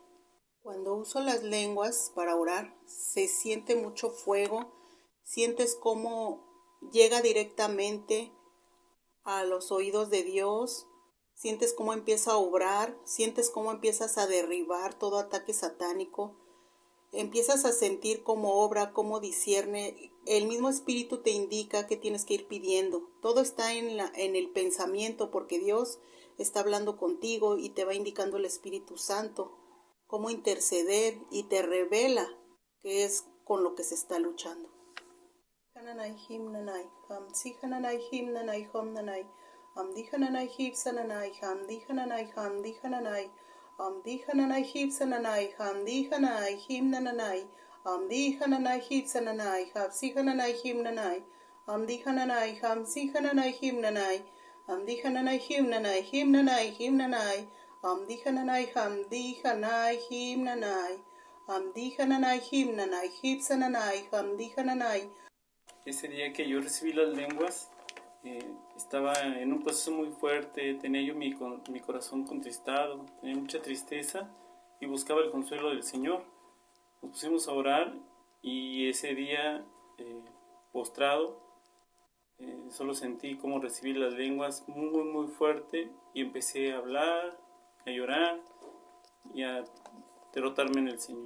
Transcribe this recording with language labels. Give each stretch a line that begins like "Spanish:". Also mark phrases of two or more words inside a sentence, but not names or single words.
Spanish: Cuando uso las lenguas para orar, se siente mucho fuego, sientes cómo llega directamente a los oídos de Dios, sientes cómo empieza a obrar, sientes cómo empiezas a derribar todo ataque satánico, empiezas a sentir cómo obra, cómo discierne, el mismo espíritu te indica que tienes que ir pidiendo. Todo está en el pensamiento porque Dios está hablando contigo y te va indicando el Espíritu Santo cómo interceder y te revela qué es con lo que se está luchando. Hananai himnanai, hamsi hananai himnanai homnanai, hamdi hananai hipsananai, hamdi hananai hamdi hananai, hamdi hananai hipsananai, hamdi hanai himnanai, hamdi hananai hipsananai, hapsi hananai himnanai, hamdi hananai hamsi hananai himnanai, hamdi hananai himnanai, himnanai himnanai, hamdi hananai himnanai, hamdi hananai himnanai, hipsananai, hamdi hananai. Ese día que yo recibí las lenguas, estaba en un proceso muy fuerte, tenía yo mi corazón contristado, tenía mucha tristeza y buscaba el consuelo del Señor. Nos pusimos a orar y ese día, postrado, solo sentí cómo recibí las lenguas muy, muy fuerte y empecé a hablar, a llorar y a derrotarme en el Señor.